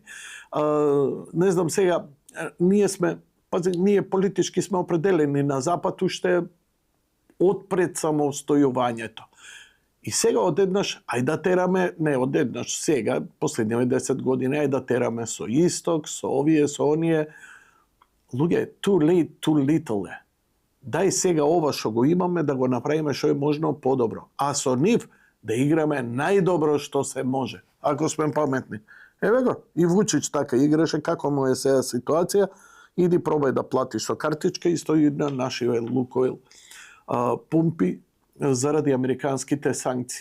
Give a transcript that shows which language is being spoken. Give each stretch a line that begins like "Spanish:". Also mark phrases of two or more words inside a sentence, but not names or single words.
Macedonian: Не знам сега, ние политички сме определени на запад уште отпред самостојувањето. И сега одеднаш, ај да тераме, не одеднаш, сега, последниве 10 години, ај да тераме со исток, со овие, со оние. Луѓе,
English: too late, too little е.
Macedonian: Дај сега ова што го имаме да го направиме што е можно подобро. А со нив да играме најдобро што се може, ако сме паметни. Еве го, и Вучич така играше, како му е сега ситуација, иди пробај да платиш со картичка и стои на нашиве Лукойл пумпи заради американските санкции.